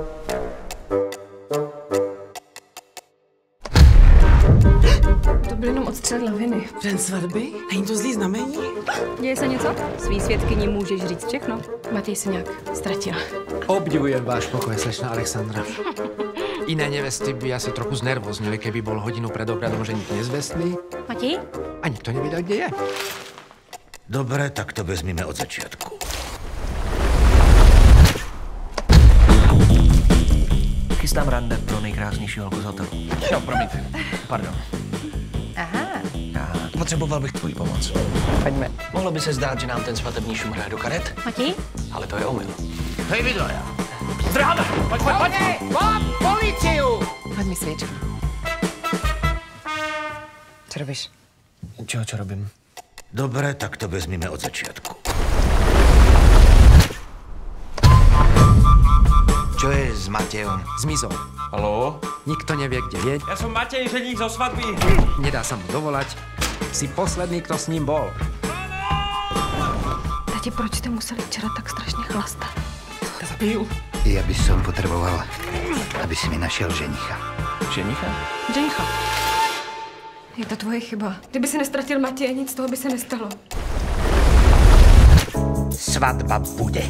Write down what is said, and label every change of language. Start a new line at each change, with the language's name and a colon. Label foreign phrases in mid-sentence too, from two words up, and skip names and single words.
Czech: To byl jenom odstřel laviny. Den svatby? Není to zlý znamení? Děje se něco? Svý svědkyni můžeš říct všechno. Matěj se nějak ztratil.
Slovak: Obdivujem váš pokoj, slečna Alexandra. Iné nevesty by asi trochu znervoznili, keby bol hodinu pred obradom ženich nezvestný. Matěj? A nikto nevedel, kde je. Dobre, tak to vezmeme od začiatku.
Czech: Chystám rande pro nejkrásnější holku z hotelu. No, promiňte. Pardon. Aha. Potřeboval bych tvoji pomoc. Pojďme. Mohlo by se zdát, že nám ten svatební šum hraje do karet, Matěj? ale to je omyl. Hej, Vidlaja! Zdráme! Pojď!
Slovak: Mám policiu!
Czech: Hoď mi svíčku.
Slovak: Co robíš? Čo robím? Dobre, tak to vezmeme od začiatku. Čo je s Matejom? Zmizol. Haló? Nikto nevie, kde je. Ja som Matej, ženík zo svadby. Nedá sa mu dovolať. Si posledný, kto s ním bol.
Czech: Tati, proč jste museli včera tak strašně chlastat? Zabiju.
Slovak: Ja by som potreboval, aby si mi našiel ženicha. Ženicha? Ženicha. Je to tvoje chyba.
Czech: Kdyby se nestratil Matěj, nic z toho by se nestalo.
Slovak: Svadba bude.